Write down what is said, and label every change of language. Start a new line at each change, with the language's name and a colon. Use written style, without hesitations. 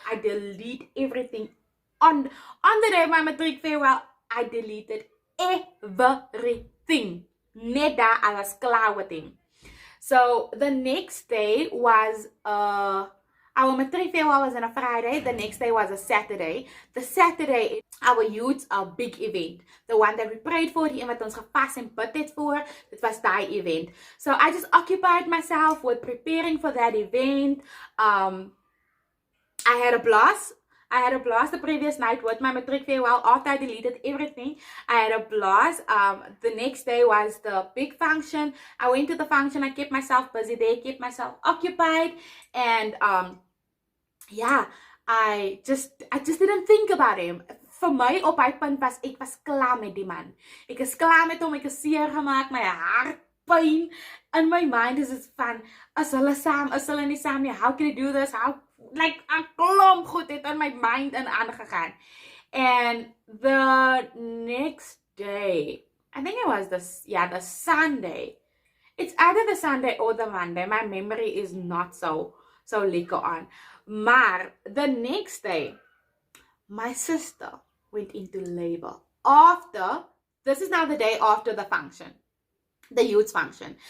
English: I delete everything. On the day of my matric farewell, I deleted everything.
Afrikaans: Net daar,
English: I was klaar with him. So the next day was our matric farewell was on a Friday. The next day was a Saturday. The Saturday, our youth, a big event. The one that we prayed for,
Afrikaans: die een wat ons gepas en bid het voor. Dit was die event.
English: So I just occupied myself with preparing for that event. I had a blast. I had a blast the previous night with my matric farewell. After I deleted everything, I had a blast. The next day was the big function. I went to the function. I kept myself busy there, kept myself occupied. And I just didn't think about him.
Afrikaans: Vir my op hy punt was, ek was klaar met die man. Ek is klaar met hom, ek is seer gemaak, my hart pyn. In my mind is het van, is hulle saam, is hulle nie saam nie,
English: how can I do this,
Afrikaans: like, 'n klomp goed het in my mind aangegaan.
English: And the next day, I think it was the Sunday. It's either the Sunday or the Monday. My memory is not so so lekker aan. Maar the next day, my sister went into labor this is now the day after the function, the youth function.